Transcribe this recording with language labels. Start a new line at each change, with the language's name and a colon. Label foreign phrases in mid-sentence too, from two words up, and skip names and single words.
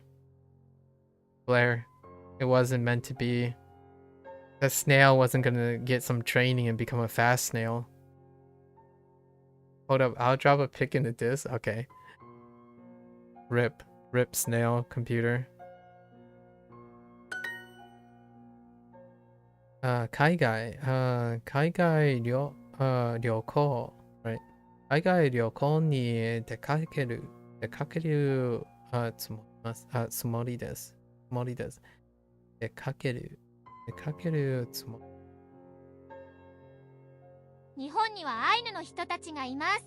English: Blair. It wasn't meant to be. The snail wasn't gonna get some training and become a fast snail. Hold up, I'll drop a pic in the disc. Okay. RIP. Rip snail computer.
Japanese: 海外、海外旅行、right? 海外旅行に出かけるつもりです。出かけるつもり。日本にはアイヌの人たちがいます。